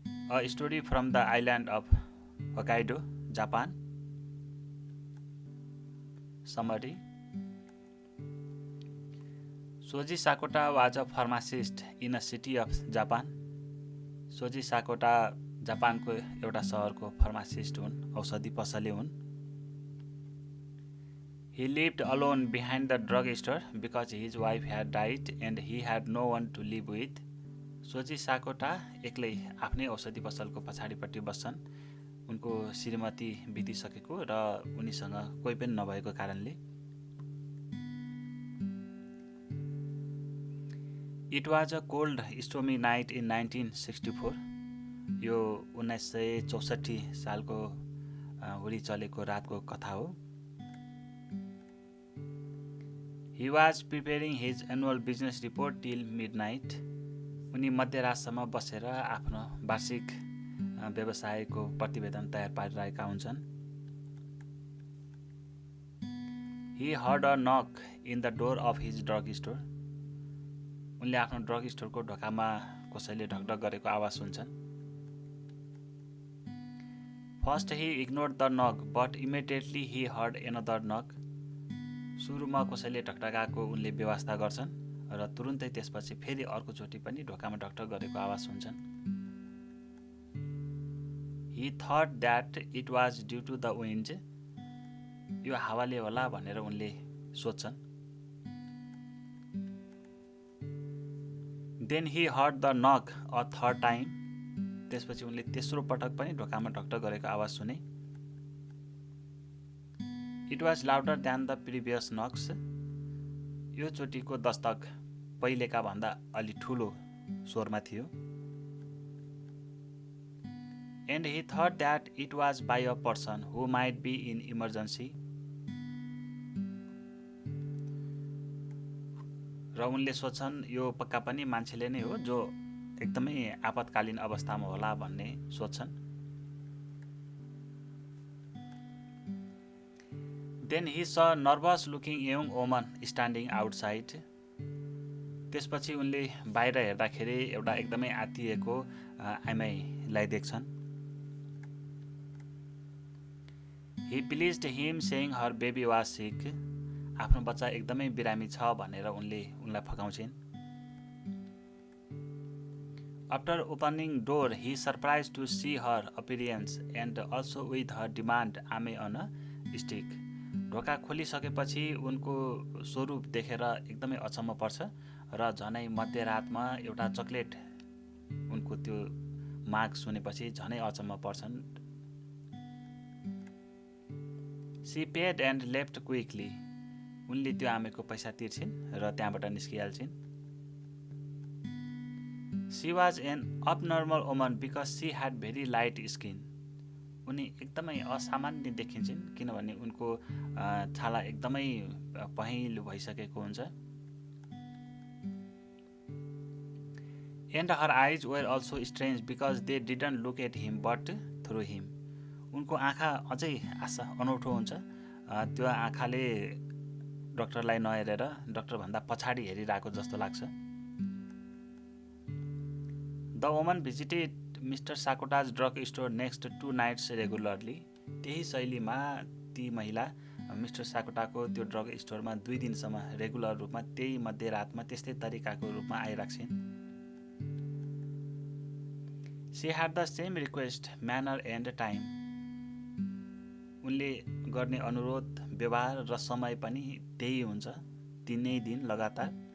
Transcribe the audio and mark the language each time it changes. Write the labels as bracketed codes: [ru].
[en] A story from the island of Hokkaido, Japan. Summary: Soji Sakota was a pharmacist in a city of Japan. [ne] Soji Sakota जापानको एउटा सहरको pharmacist हुन्, औषधि पसले हुन्. [en] He lived alone behind the drug store because his wife had died and he had no one to live with. [ne] Sooji साकोटा एक्लै आफ्नै औषधि पसलको पछाडिपट्टि बस्छन्. उनको श्रीमती बितिसकेको र उनीसँग कोही पनि नभएको कारणले. [en] It was a cold, stormy night in 1964. [ne] यो 1964 सालको हुरी चलेको रातको कथा हो. [en] He was preparing his annual business report till midnight. [ne] उनी मध्यरातसम्म बसेर आफ्नो वार्षिक व्यवसायको प्रतिवेदन तयार पारिरहेका हुन्छन्. [en] He heard a knock in the door of his drug store. [ne] उनले आफ्नो ड्रग स्टोरको ढोकामा कसैले ढकढक गरेको आवाज सुन्छन्. [en] First he ignored the knock, but immediately he heard another knock. [ne] सुरुमा कसैले ढकढकाएको उनले बेवास्ता गर्छन् र तुरुन्तै त्यसपछि फेरि अर्कोचोटि पनि ढोकामा ढकढक गरेको आवाज सुन्छन्. [en] He thought that it was due to the wind. [ne] यो हावाले होला भनेर उनले सोच्छन्. [en] Then he heard the knock a third time. [ne] त्यसपछि उनले तेस्रो पटक पनि ढोकामा ढकढक गरेको आवाज सुने. [en] It was louder than the previous knocks. [ne] यो चोटिको दस्तक पहिलेका भन्दा अलि ठुलो स्वरमा थियो. [en] And he thought that it was by a person who might be in emergency. [ne] र उनले सोच्छन् यो पक्का पनि मान्छेले नै हो जो एकदमै आपतकालीन अवस्थामा होला भन्ने सोच्छन्. [en] Then he saw a nervous looking young woman standing outside. [ne] त्यसपछि उनले बाहिर हेर्दाखेरि एउटा एकदमै आत्तिएको आमाईलाई देख्छन्. [en] He pleased him saying her baby was sick. [ne] आफ्नो बच्चा एकदमै बिरामी छ भनेर उनलाई फकाउँछिन्. [en] After opening door, he surprised to see her appearance and also with her demand ame on a stick. [ne] ढोका खोलिसकेपछि उनको स्वरूप देखेर एकदमै अचम्म पर्छ र झनै मध्यरातमा एउटा चकलेट उनको त्यो माग सुनेपछि झनै अचम्म पर्छन्. [en] She paid and left quickly. [ne] उनले त्यो आमेको पैसा तिर्छिन् र त्यहाँबाट निस्किहाल्छिन्. [en] She was an abnormal woman because she had very light skin. [ne] उनी एकदमै असामान्य देखिन्छन् किनभने उनको छाला एकदमै पहेँलो भइसकेको हुन्छ. [en] And her eyes were also strange because they didn't look at him but through him. [ne] उनको आँखा अझै अनौठो हुन्छ. त्यो आँखाले डाक्टरलाई नहेरेर डाक्टरभन्दा पछाडि हेरिरहेको जस्तो लाग्छ. [en] The woman visited Mr. Sakota's drug store next 2 nights regularly. [ne] त्यही शैलीमा ती महिला मिस्टर साकोटाको त्यो ड्रग स्टोरमा 2 दिनसम्म रेगुलर रूपमा त्यही मध्यरातमा त्यस्तै तरिकाको रूपमा आइराख्छिन्. [en] She had the same request manner and time. [ne] उनले गर्ने अनुरोध, व्यवहार र समय पनि त्यही हुन्छ, तिनै दिन लगातार।